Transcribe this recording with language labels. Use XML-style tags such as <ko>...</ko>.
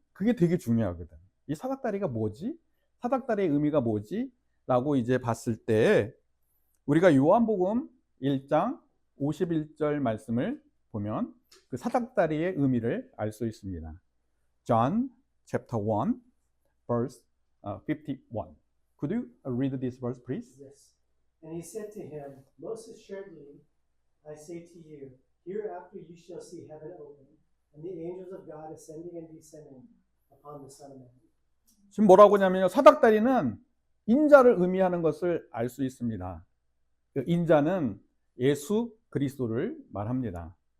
<ko>그게 되게 중요하거든. 이 사닥다리가 뭐지? 사닥다리의 의미가 뭐지? 라고 이제 봤을 때 우리가 요한복음 1장 51절 말씀을 보면 그 사닥다리의 의미를 알 수 있습니다.</ko> <en>John chapter 1 verse 51. Could you read this verse, please? Yes. And he said to him, Most assuredly, I say to you, hereafter you shall see heaven open, and the angels of God ascending and descending upon the Son of Man.</en> <ko>지금 뭐라고 하냐면요. 사닥다리는 인자를 의미하는 것을 알 수 있습니다. 그 인자는 예수 그리스도를 말합니다.</ko>